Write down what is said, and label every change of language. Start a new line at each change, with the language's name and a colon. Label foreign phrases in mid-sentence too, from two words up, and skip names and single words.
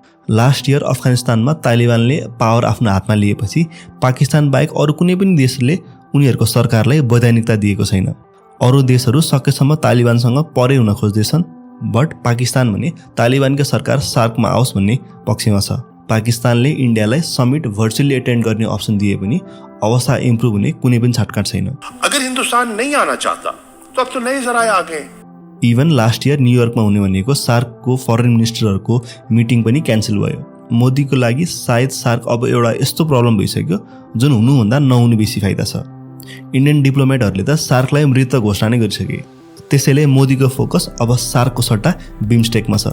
English: last year
Nepali: अफगानिस्तानमा तालिबानले पावर आफ्नो हातमा लिएपछि पाकिस्तान बाहेक अरू कुनै पनि देशले उनीहरूको सरकारलाई वैधानिकता दिएको छैन। अरू देशहरू सकेसम्म तालिबानसँग परै हुन खोज्दैछन्, बट पाकिस्तान भने तालिबानकै सरकार सार्कमा आओस् भन्ने पक्षमा छ। पाकिस्तानले इन्डियालाई
English: summit virtually attend
Nepali: गर्ने अप्सन दिए पनि अवस्था इम्प्रुभ हुने कुनै पनि छटकाट छैन।
Hindi: अगर हिन्दुस्तान नहीं आना चाहता तो अब तो नए जराए आ गए।
English: even last year
Nepali: न्युयोर्कमा हुने भनेको सार्कको
English: foreign ministerहरूको
Nepali: मिटिङ पनि क्यान्सल भयो। मोदीको लागि सायद सार्क अब एउटा यस्तो प्रब्लम भइसक्यो जुन हुनुभन्दा नहुनु बेसी फाइदा छ।
English: Indian diplomatहरूले
Nepali: त सार्कलाई मृत घोषणा नै गरिसके, त्यसैले मोदीको फोकस अब सार्कको सट्टा बिमस्टेकमा छ।